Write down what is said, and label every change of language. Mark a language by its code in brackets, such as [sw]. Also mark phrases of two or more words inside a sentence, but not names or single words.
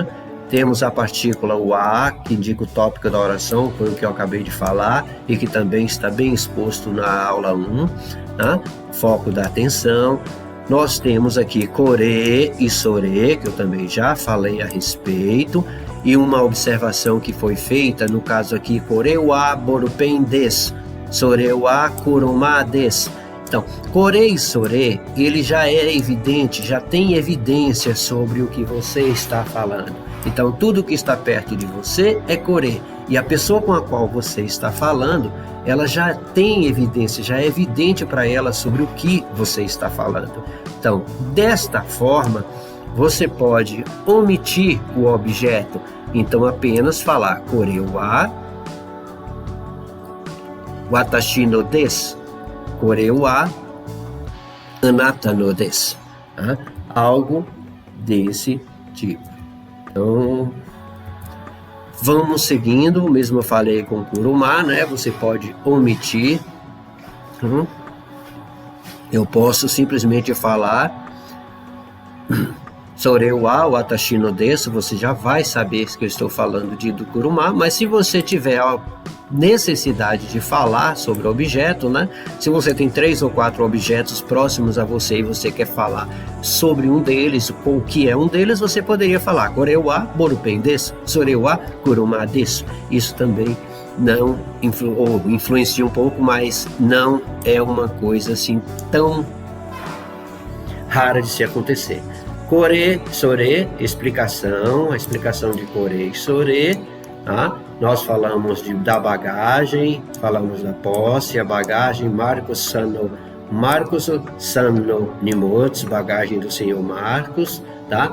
[pt] Temos a partícula o a, que indica o tópico da oração, foi o que eu acabei de falar, e que também está bem exposto na aula 1, né? Foco da atenção. Nós temos aqui kore e sore, que eu também já falei a respeito, e uma observação que foi feita, no caso aqui, [ja] これはボールペンです、それは車です. [pt] Então, kore e sore, ele já é evidente, já tem evidência sobre o que você está falando. Então, tudo que está perto de você é kore, e a pessoa com a qual você está falando, ela já tem evidência, já é evidente para ela sobre o que você está falando. Então, desta forma, você pode omitir o objeto, então apenas falar [ja] これは, 私のです、これは、あなたのです, [pt] tá? Algo desse tipo. Então, vamos seguindo, mesmo eu falei com kuruma, né? Você pode omitir. Eu posso simplesmente falar [ja] それは私のです, [pt] você já vai saber que eu estou falando do kuruma, mas se você tiver a necessidade de falar sobre o objeto, né? Se você tem 3 ou 4 objetos próximos a você e você quer falar sobre um deles, o que é um deles, você poderia falar [ja] これはボールペンです、それは車です. [pt] Isso também não influencia um pouco, mas não é uma coisa assim tão rara de se acontecer. Kore, sore, explicação, a explicação de kore e sore, tá? Nós falamos da bagagem, falamos da posse, a bagagem, [ja] Marcos Sanno Nimotsu, [pt] bagagem do Senhor Marcos, tá?